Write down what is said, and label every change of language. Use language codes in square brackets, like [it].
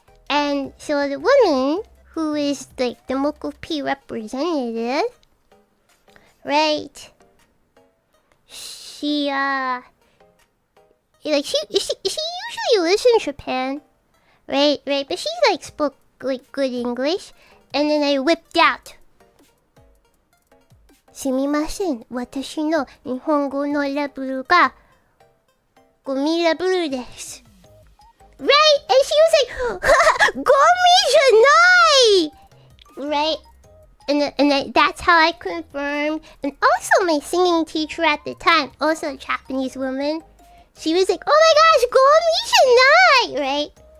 [en] And so the woman who is like the mokopi representative, right, she usually lives in Japan, right, but she like spoke like good English. And then I whipped out. [ja] すみません。私の日本語のレベルがゴミレベルです。 [en] Right? And she was like, [ja] ゴミじゃない! [en] Right? And that's how I confirmed. And also my singing teacher at the time, also a Japanese woman, she was like, oh my gosh, [ja] ゴミじゃない! [en] Right?